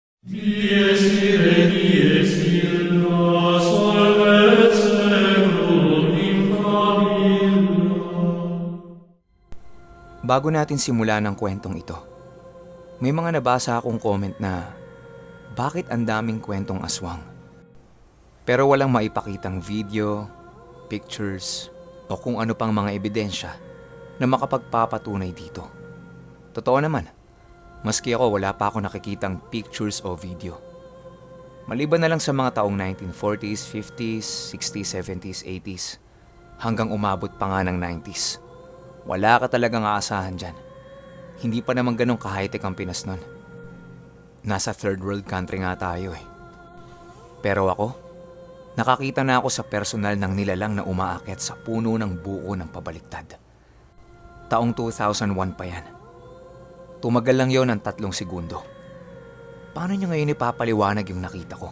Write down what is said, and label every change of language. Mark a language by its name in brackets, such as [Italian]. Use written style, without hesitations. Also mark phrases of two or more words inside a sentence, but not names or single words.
[Latin] Dies ire, dies illa, solvet seclum infamilla. [Filipino] Bago natin simulan ang kwentong ito, may mga nabasa akong comment na bakit ang daming kwentong aswang? Pero walang maipakitang video, pictures, o kung ano pang mga ebidensya na makapagpapatunay dito. Totoo naman, maski ako wala pa ako nakikitang pictures o video. Maliban na lang sa mga taong 1940s, 50s, 60s, 70s, 80s, hanggang umabot pa nga ng 90s. Wala ka talagang aasahan dyan. Hindi pa naman ganun ka-high-tech ang Pinas nun. Nasa [English] third world country [Filipino] nga tayo eh. Pero ako, nakakita na ako sa personal ng nilalang na umaakyat sa puno ng buko ng pabaliktad. Taong 2001 pa yan. Tumagal lang yon ng 3 segundo. Paano nyo ngayon ipapaliwanag yung nakita ko?